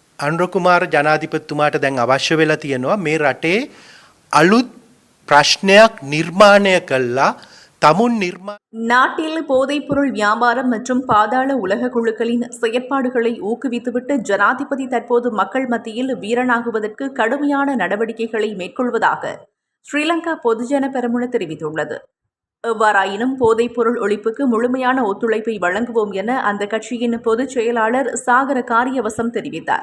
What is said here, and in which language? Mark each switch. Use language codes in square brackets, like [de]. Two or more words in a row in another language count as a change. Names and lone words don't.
[si] අනුරකුමාර ජනාධිපතිතුමාට දැන් අවශ්‍ය වෙලා තියෙනවා මේ රටේ අලුත් ප්‍රශ්නයක් නිර්මාණය කළා [ta] நாட்டில் போதைப்பொருள் வியாபாரம் மற்றும் பாதாள உலக குழுக்களின் செயற்பாடுகளை ஊக்குவித்துவிட்டு ஜனாதிபதி தற்போது மக்கள் மத்தியில் வீரனாகுவதற்கு கடுமையான நடவடிக்கைகளை மேற்கொள்வதாக ஸ்ரீலங்கா பொதுஜன பெரமுன தெரிவித்துள்ளது. எவ்வாறாயினும் போதைப்பொருள் ஒழிப்புக்கு முழுமையான ஒத்துழைப்பை வழங்குவோம் என அந்த கட்சியின் பொதுச் செயலாளர் சாகர காரியவசம் தெரிவித்தார்.